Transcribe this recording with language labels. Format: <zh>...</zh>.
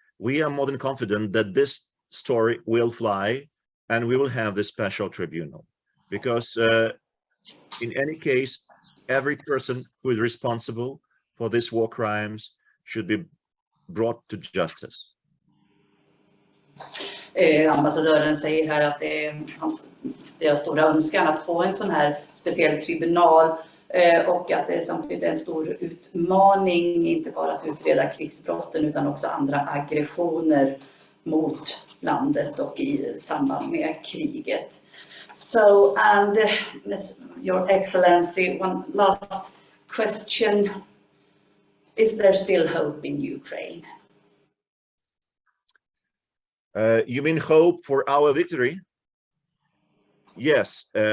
<en>We are more than confident that this story will fly, and we will have this special tribunal, because in any case, every person who is responsible for these war crimes should be brought to justice.</en> <sv>Ambassadören säger här att det är deras stora önskan att få en sån här speciell tribunal, och att det samtidigt är en stor utmaning, inte bara att utreda krigsbrotten utan också andra aggressioner mot landet och i samband med kriget.</sv> <en>So, and Your Excellency, one last question. Is there still hope in Ukraine? You mean hope for our victory? Yes.</en>